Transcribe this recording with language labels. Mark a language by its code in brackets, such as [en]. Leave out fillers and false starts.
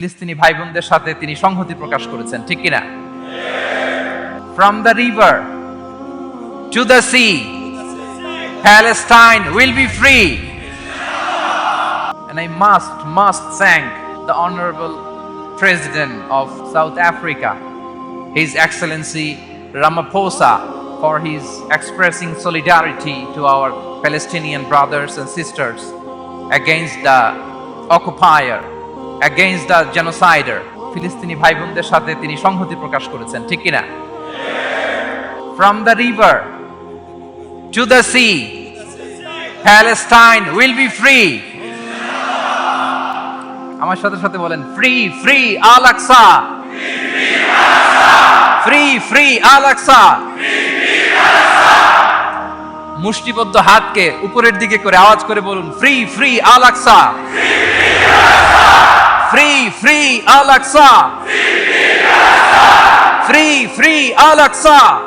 [bn] ফিলিস্তিনি ভাই বোনদের সাথে তিনি সংহতি প্রকাশ করেছেন, ঠিক কিনা? [en] From the river to the sea, Palestine will be free. And I must thank the Honorable President of South Africa, His Excellency Ramaphosa, for his expressing solidarity to our Palestinian brothers and sisters against the occupier, against the genocider. [bn] ফিলিস্তিনি ভাই বোনদের সাথে তিনি সংহতি প্রকাশ করেছেন, ঠিক কিনা? [en] From the river to the sea, Palestine will be free. [bn] আমার সাথে সাথে বলেন, [en] free free [bn] Al Aqsa, free free Al Aqsa. মুষ্টিবদ্ধ হাতকে উপরের দিকে করে আওয়াজ করে বলুন, [en] free free [bn] Al Aqsa, free free Al Aqsa, free free Al Aqsa.